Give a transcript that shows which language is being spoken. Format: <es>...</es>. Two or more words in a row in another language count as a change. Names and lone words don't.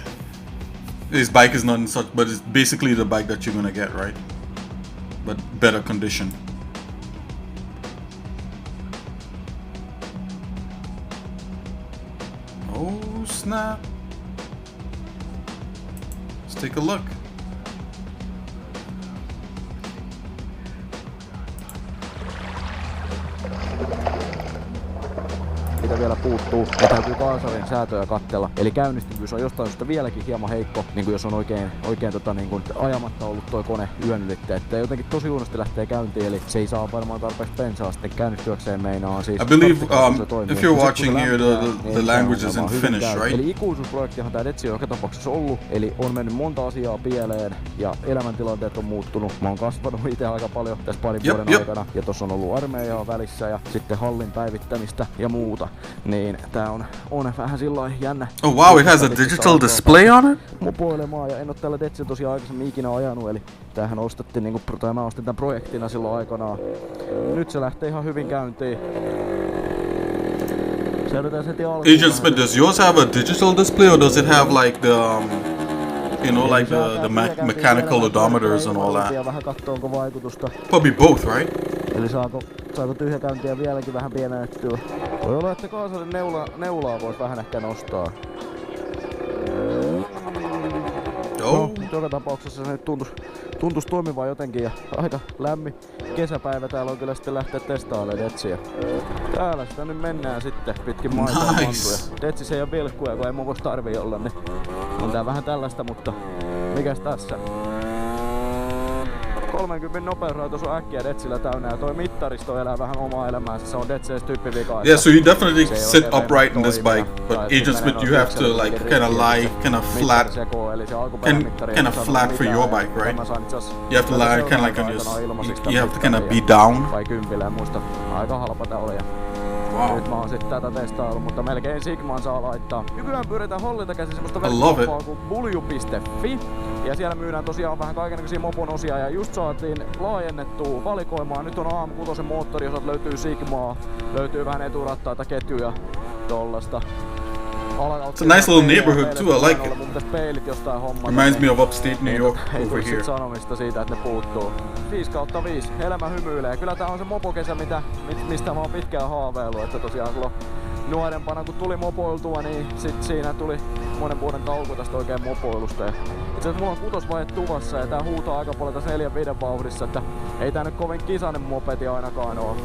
<en>His bike is not in such, but it's basically the bike that you're gonna get, right? But better condition. Oh snap! Let's take a look.</en> <fi>Mitä vielä puuttuu, niin täytyy kaasarin säätöjä katsella. Eli käynnistyvyys on jostain syystä vieläkin hieman heikko, niin kuin jos on oikein niin kuin ajamatta ollut toi kone yön ylitte. Että jotenkin tosi huonosti lähtee käyntiin, eli se ei saa varmaan tarpeeksi bensaa sitten käynnistyäkseen meinaa. Siis</fi> <en>I believe if you're watching here, the language is in Finnish, right?</en> <fi>Eli ikuisuusprojektihan tää Detsi on joka tapauksessa ollut, eli on mennyt monta asiaa pieleen ja elämäntilanteet on muuttunut. Mä oon kasvanut itse aika paljon tässä parin vuoden aikana ja tossa on ollut armeijaa välissä ja sitten hallin päivittämistä ja muuta. Niin tää on vähän sillain jännä.</fi> <en>Oh wow, it has a digital display on it?</en> <fi>Mopoilemaan ja en oo tällä Detsillä tosiaan aikaisemmin ikinä ajanut, eli tämähän ostettiin niinku, tai mä ostin tän projektina silloin aikanaan. Nyt se lähtee ihan hyvin käyntiin. Seurataan heti alkuun.</fi> <en>Agent Smith, does yours have a digital display or does it have like the you know, like the mechanical odometers and all that?</en> <fi>Vähän kattoo onko vaikutusta.</fi> <en>Probably both, right?</en> <fi>Eli saako tyhjäkäyntiä vieläkin vähän pienennettyä? Voi olla, että kaasarin neulaa vois vähän ehkä nostaa. No, joka tapauksessa se nyt tuntus toimivaa jotenkin ja aika lämmin kesäpäivä täällä on kyllä sitten lähteä testailemaan Detsiä. Täällä sitä nyt mennään sitten pitkin maita ja mantuja. Detsis ei oo vilkkuja, kun ei mokos tarvii olla, niin on tää vähän tällaista, mutta mikäs tässä? 30 nopeusrajoitus on äkkiä Detsillä täynnä ja toi mittaristo elää vähän omaa elämäänsä, se on Detseis tyyppivika.</fi> <en>Yeah, so you definitely sit upright in this bike, but Agent Smith, you have to like kind of lie, kind of flat for your bike, right? You have to lie kind of like on your, you have to kind of be down.</en> <fi>Vai kympillä en muista, aika halpa tää oli.</fi> <en>Wow.</en> <fi>Nyt mä oon sit tätä testaillut, mutta melkein Sigmaan saa laittaa. Nykyään pyöritään Hollilta käsin semmoista verkkokauppaa kuin bulju.fi. Ja siellä myydään tosiaan vähän kaikennäköisiä mopon osia ja just saatiin laajennettua valikoimaa. Nyt on AM6 moottoriosat, löytyy Sigmaa, löytyy vähän eturattaita, ketjuja, tollasta.</fi> <en>It's a nice little neighborhood too, I like it. Reminds me of upstate New York over here.</en> <fi>Sanomista siitä, että ne puuttuu. 5/5, elämä hymyilee. Kyllä tää on se mopokesä, mistä mä oon pitkään haaveillut, että tosiaan silloin nuorempana kun tuli mopoiltua, niin sit siinä tuli monen vuoden tauko tästä oikein mopoilusta. Ja itse asiassa mulla on kutosvaihe tuvassa ja tää huutaa aika paljon tässä 4-5 vauhdissa, että ei tää nyt kovin kisainen mopedi ainakaan oo.</fi>